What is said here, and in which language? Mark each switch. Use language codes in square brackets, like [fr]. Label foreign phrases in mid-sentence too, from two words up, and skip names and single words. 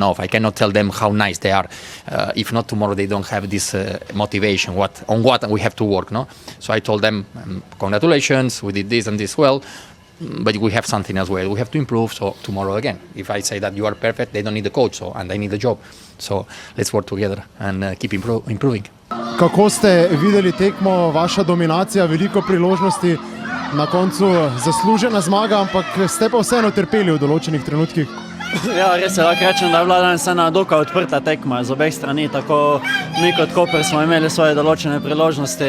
[en] I cannot tell them how nice they are. If not, tomorrow they don't have this motivation. What we have to work, no? So I told them, congratulations, we did this and this well, but we have something as well. We have to improve. So tomorrow again, if I say that you are perfect, they don't need the coach, and I need the job. So let's work together and keep improving. [sl] Kako ste videli tekmo, vaša dominacija, veliko priložnosti, na koncu zaslužena zmaga, ampak ste pa vseeno trpeli v določenih trenutkih? Ja, res je, lahko rečem, da je bila danes ena dokaj odprta tekma z obeh strani, tako mi kot Koper smo imeli svoje določene priložnosti.